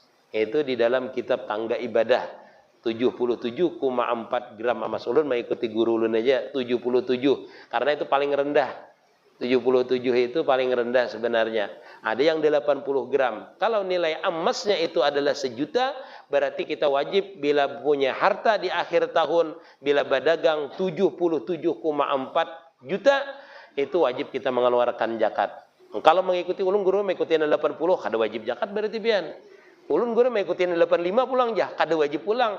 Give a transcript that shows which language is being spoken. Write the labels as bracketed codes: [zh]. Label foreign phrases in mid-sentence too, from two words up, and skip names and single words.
[id] Itu di dalam kitab Tangga Ibadah. 77,4 gram emas. [bjn] Ulun mengikuti guru ulun aja 77. Karena itu paling rendah. [id] 77 itu paling rendah sebenarnya. Ada yang 80 gram. Kalau nilai emasnya itu adalah 1 juta, berarti kita wajib bila punya harta di akhir tahun, bila berdagang 77,4 juta, itu wajib kita mengeluarkan zakat. [bjn] Kalau mengikuti ulun guru mengikuti 80, kada wajib zakat berarti pian. Ulun guru mengikuti 85 pulang jah, kada wajib pulang.